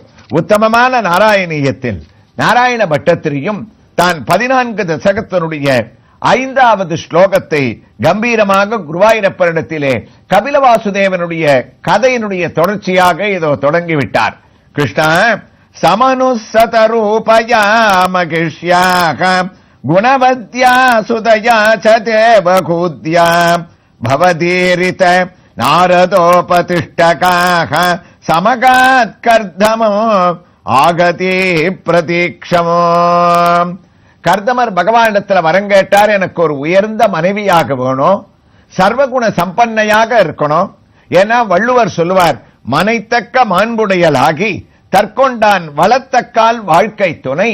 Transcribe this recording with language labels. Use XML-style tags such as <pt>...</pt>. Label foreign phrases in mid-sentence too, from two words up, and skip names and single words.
<ta>உத்தமமான நாராயணியத்தில் நாராயண பட்டத்திரியும் தான் 14 தசகத்தினுடைய 5வது ஸ்லோகத்தை கம்பீரமாக குருவாயூரப்பனிடத்திலே கபிலவாசுதேவனுடைய கதையினுடைய தொடர்ச்சியாக இதோ தொடங்கிவிட்டார். கிருஷ்ணா,</ta> <sa>समनुसतरूपया मगिष्याः गुणवद्या सुतया च देवहूत्या भवदीरित नारदोपतिष्ठकाः समगात्कर्दमो आगति प्रतीक्षमो.</sa> <ta>கர்தமர் பகவானிடத்தில் வரம் கேட்டார், எனக்கு ஒரு உயர்ந்த மனைவியாக வேணும், சர்வகுண சம்பன்னையாக இருக்கணும். ஏன்னா வள்ளுவர் சொல்லுவார், மனைத்தக்க மாண்புடையலாகி தற்கொண்டான் வளத்தக்கால் வாழ்க்கை துணை.</ta>